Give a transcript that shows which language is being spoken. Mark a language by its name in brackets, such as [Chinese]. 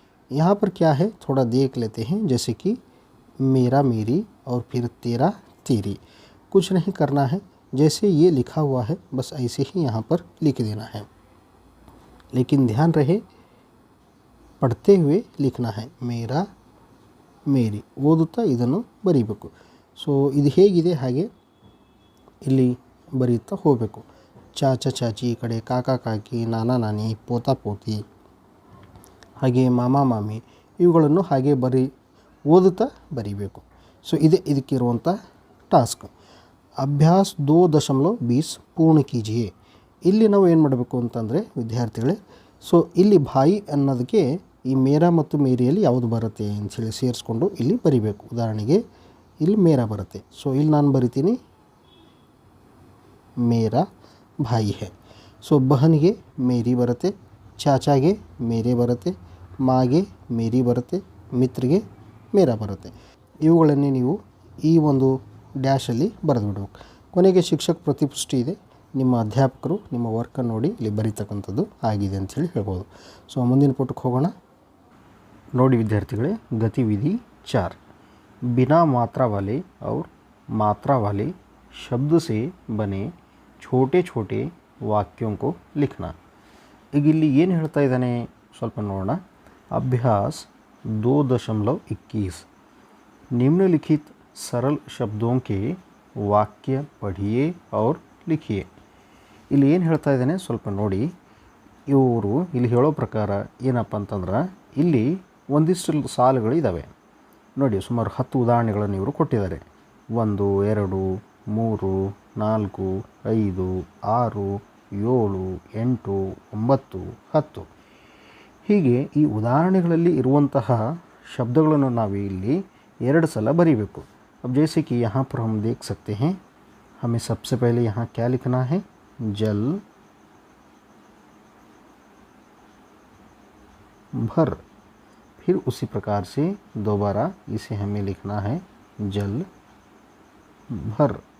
[Hindi] यहाँ पर क्या है थोड़ा देख लेते हैं। जैसे कि मेरा मेरी और फिर तेरा तेरी। कुछ नहीं करना है, जैसे ये लिखा हुआ है बस ऐसे ही यहाँ पर लिख देना है। लेकिन ध्यान रहे पढ़ते हुए लिखना है। मेरा मेरी [Kannada] ಓದುತ್ತಾ ಇದನ್ನು ಬರೀಬೇಕು. ಸೊ ಇದು ಹೇಗಿದೆ ಹಾಗೆ ಇಲ್ಲಿ ಬರೀತಾ ಹೋಗಬೇಕು. ಚಾಚಾ ಚಾಚಿ ಈ ಕಡೆ, ಕಾಕಾ ಕಾಕಿ, ನಾನಾ ನಾನಿ, ಪೋತಾ ಪೋತಿ, ಹಾಗೆ ಮಾಮಾ ಮಾಮಿ, ಇವುಗಳನ್ನು ಹಾಗೆ ಓದುತ್ತಾ ಬರೀಬೇಕು. So ಇದಕ್ಕಿರುವಂಥ task. [Hindi] ಅಭ್ಯಾಸ 2.20 ಪೂರ್ಣ ಕೀಜಿಯೇ. [Kannada] ಇಲ್ಲಿ ನಾವು ಏನು ಮಾಡಬೇಕು ಅಂತಂದರೆ ವಿದ್ಯಾರ್ಥಿಗಳೇ, ಸೊ ಇಲ್ಲಿ ಭಾಯಿ ಅನ್ನೋದಕ್ಕೆ ಈ ಮೇರಾ ಮತ್ತು ಮೇರಿಯಲ್ಲಿ ಯಾವುದು ಬರುತ್ತೆ ಅಂಥೇಳಿ ಸೇರಿಸ್ಕೊಂಡು ಇಲ್ಲಿ ಬರಿಬೇಕು. ಉದಾಹರಣೆಗೆ ಇಲ್ಲಿ ಮೇರಾ ಬರುತ್ತೆ. ಸೊ ಇಲ್ಲಿ ನಾನು ಬರಿತೀನಿ [Hindi] ಮೇರಾ ಭಾಯಿ ಹೈ. [Kannada] ಸೊ ಬಹನ್ಗೆ ಮೇರಿ ಬರುತ್ತೆ, ಚಾಚಾಗೆ ಮೇರೆ ಬರುತ್ತೆ, ಮಾಗೆ ಮೇರಿ ಬರುತ್ತೆ, ಮಿತ್ರಿಗೆ ಮೇರಾ ಬರುತ್ತೆ. ಇವುಗಳನ್ನೇ ನೀವು ಈ ಒಂದು ಡ್ಯಾಶಲ್ಲಿ ಬರೆದುಬಿಡ್ಬೇಕು. ಕೊನೆಗೆ ಶಿಕ್ಷಕ ಪ್ರತಿಪುಷ್ಟಿ ಇದೆ. ನಿಮ್ಮ ಅಧ್ಯಾಪಕರು ನಿಮ್ಮ ವರ್ಕನ್ನು ನೋಡಿ ಇಲ್ಲಿ ಬರೀತಕ್ಕಂಥದ್ದು ಆಗಿದೆ ಅಂಥೇಳಿ ಹೇಳ್ಬೋದು. ಸೊ ಮುಂದಿನ ಪುಟಕ್ಕೆ ಹೋಗೋಣ. ನೋಡಿ ವಿದ್ಯಾರ್ಥಿಗಳೇ, [Hindi] गतिविधि 4 बिना मात्रा वाले और मात्रा वाले शब्द से बने छोटे छोटे वाक्यों को लिखना। [Kannada] ಈಗ ಇಲ್ಲಿ ಏನು ಹೇಳ್ತಾ ಇದ್ದಾನೆ ಸ್ವಲ್ಪ ನೋಡೋಣ। [Hindi] अभ्यास 2.21 निम्नलिखित सरल शब्दों के वाक्य पढ़िए और लिखिए। [Kannada] ಇಲ್ಲಿ ಏನು ಹೇಳ್ತಾ ಇದ್ದಾನೆ ಸ್ವಲ್ಪ ನೋಡಿ। ಇವರು ಇಲ್ಲಿ ಹೇಳೋ ಪ್ರಕಾರ ಏನಪ್ಪ ಅಂತಂದ್ರೆ ಇಲ್ಲಿ ಒಂದಿಷ್ಟು ಸಾಲುಗಳಿದ್ದಾವೆ ನೋಡಿ, ಸುಮಾರು 10 ಉದಾಹರಣೆಗಳನ್ನು ಇವರು ಕೊಟ್ಟಿದ್ದಾರೆ। 1 2 3 4 5 6 7 8 9 10 ಹೀಗೆ ಈ ಉದಾಹರಣೆಗಳಲ್ಲಿ ಇರುವಂತಹ ಶಬ್ದಗಳನ್ನು ನಾವು ಇಲ್ಲಿ 2 ಸಲ ಬರೀಬೇಕು। [Hindi] अब जैसे कि यहाँ पर हम देख सकते हैं, हमें सबसे पहले यहाँ क्या लिखना है, जल भर। फिर उसी प्रकार से दोबारा इसे हमें लिखना है जल भर।